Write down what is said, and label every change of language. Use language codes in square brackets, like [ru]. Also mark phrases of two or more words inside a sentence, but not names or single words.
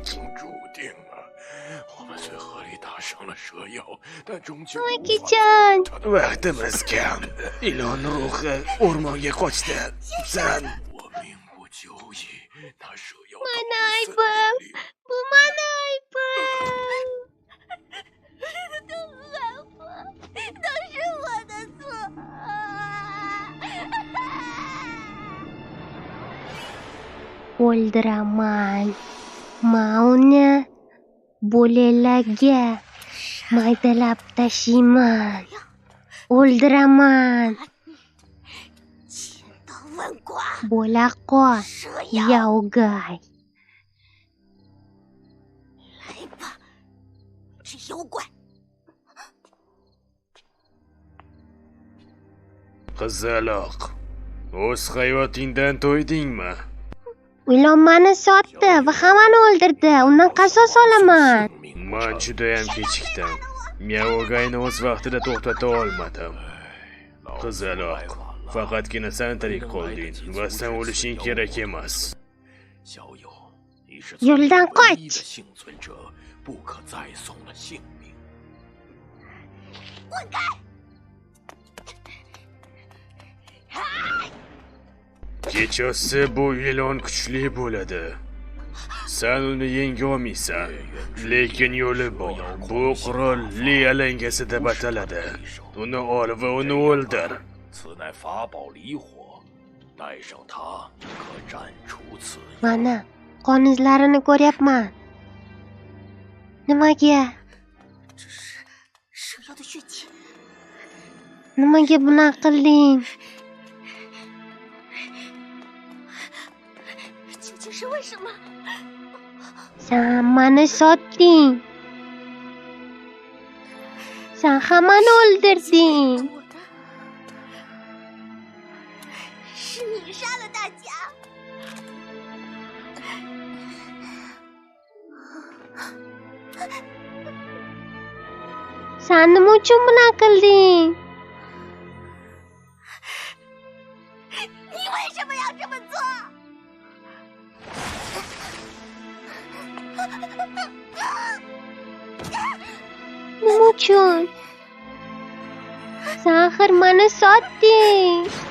[zh] 注定了，我们虽合力打伤了蛇妖，但终究 [uz] Akijon, Vaqtimiz kam. Ilon ruhi o'rmonga qochdi. Sen [zh] 我命不久矣。那蛇妖 [uz] mana aybim. Bu mana aybim. [zh] 都怪我，都是我的错。 [uz] O'ldiraman. Mauni bo'lelarga maydalab tashiyman. O'ldiraman. [zh] 千刀万剐， [uz] Bo'la qol, [zh] 蛇妖， Yaogay. 来吧，这妖怪！ [uz] qizaloq. O'z hayotingdan to'ydingmi? Ilon meni sotdi va hammani o'ldirdi. Undan qasos olaman. Men judayam kechikdim. Miyaogayni o'z vaqtida to'xtata olmadim. Qizaloq, faqatgina sen tirik qolding va sen o'lishing kerak emas. [zh] 小友，你是 [uz] Yo'ldan [zh] 唯一 [uz] qoch. [zh] 的幸存者，不可再送了性命。 [uz] Kechasi bu ilon kuchli bo'ladi. Sen uni yenga olmaysan, lekin yo'li bor. Bu qurolli alangasi deb ataladi. Uni ol va uni o'ldir. [zh] 此乃法宝离火，带上它可斩除此妖。 [uz] Mana qon izlarini ko'ryapman. Nimaga? [zh] 这是蛇妖的血迹， [uz] Nimaga bunaqa qilding? [zh] 究竟是为什么？ [uz] Sen meni sotding. Sen hammani o'ldirding. [zh] 我的，是你杀了大家。 [uz] Sen nima uchun bunaqa qilding? [zh] 你为什么要这么做？ [uz] Nima uchun? Sen axir meni sotding.